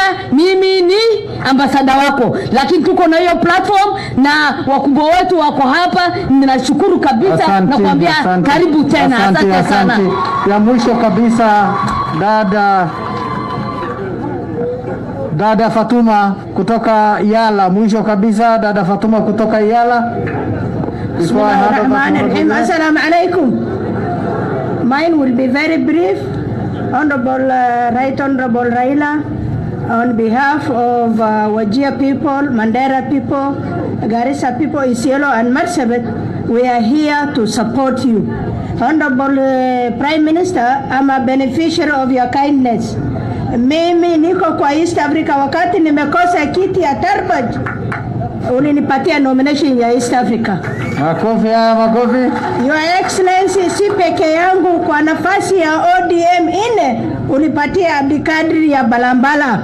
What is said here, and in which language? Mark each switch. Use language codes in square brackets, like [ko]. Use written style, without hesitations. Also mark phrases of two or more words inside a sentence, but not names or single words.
[sw] Mimi ni ambasada wako, lakini tuko na hiyo platform na wakubwa wetu wako hapa. Ninashukuru kabisa na kuambia karibu tena. Asante sana. Ya mwisho kabisa dada Fatuma kutoka Yala. Mwisho kabisa dada Fatuma kutoka Yala. Bismillahirrahmanirrahim. [ar] السلام عليكم. [en] Mine will be very brief. Right Honorable Raila, on behalf of Wajir people, Mandera people, Garissa people, Isiolo and Marsabit, we are here to support you. Honorable Prime Minister, I'm a beneficiary of your kindness. [sw] Mimi niko kwa East Africa, wakati nimekosa kiti ya Tarbaj, ulinipatia nomination ya East Africa. Makofi. [en] Your Excellency, [sw] si peke yangu kwa nafasi ya ODM ulipatia Abdikadri ya Balambala.